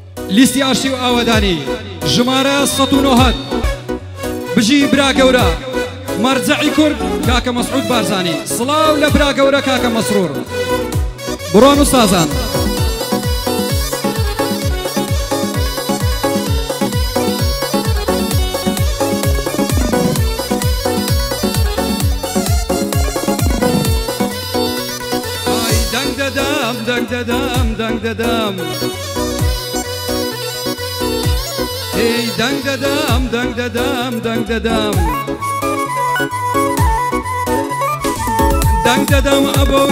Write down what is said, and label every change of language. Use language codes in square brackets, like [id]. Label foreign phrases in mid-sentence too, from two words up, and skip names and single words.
[ckb] لیستی ئاشتی و ئاوەدانی ژمارە ١٩ بژی برا گەورە مەرجەعی کورد کاکە مەسعود بارزانی سڵاو لە برا گەورە کاکە مەسرور بڕۆن وستازان دنگ ددم ای دنگ ددم دنگ ددم ابو